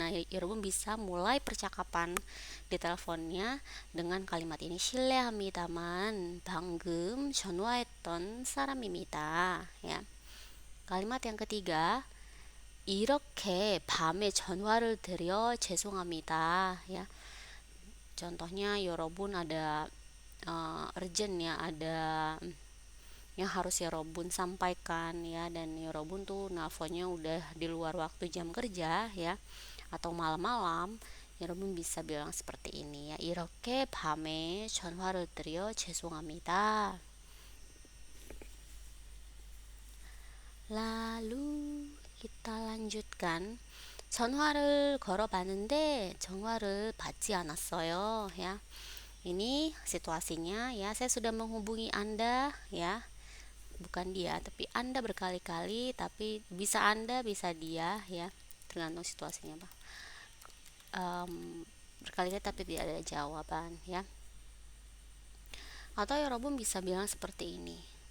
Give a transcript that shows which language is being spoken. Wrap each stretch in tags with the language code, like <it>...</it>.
<id>Nah, Yorobun bisa mulai percakapan di teleponnya dengan kalimat ini,</id> <ko>실례합니다만 방금 전화했던 사람입니다.</ko> <id>Ya. Kalimat yang ketiga,</id> <ko>이렇게 밤에 전화를 드려 죄송합니다.</ko> <id>Ya. Contohnya Yorobun ada urgent ya, ada yang harus Yorobun sampaikan ya, dan Yorobun tuh nelfonnya udah di luar waktu jam kerja ya, atau malam-malam. Yorobun bisa bilang seperti ini ya,</id> <ko>이렇게 밤에 전화를 드려 죄송합니다.</ko> <id>Lalu kita lanjutkan.</id> <ko>전화를 걸어봤는데 전화를 받지 않았어요 ya.</ko> <id>Ini situasinya ya, saya sudah menghubungi Anda ya, bukan dia tapi Anda berkali-kali, tapi bisa Anda bisa dia ya, tergantung situasinya Pak. Berkali-kali tapi tidak ada jawaban ya. Atau Yorobun bisa bilang seperti ini.</id>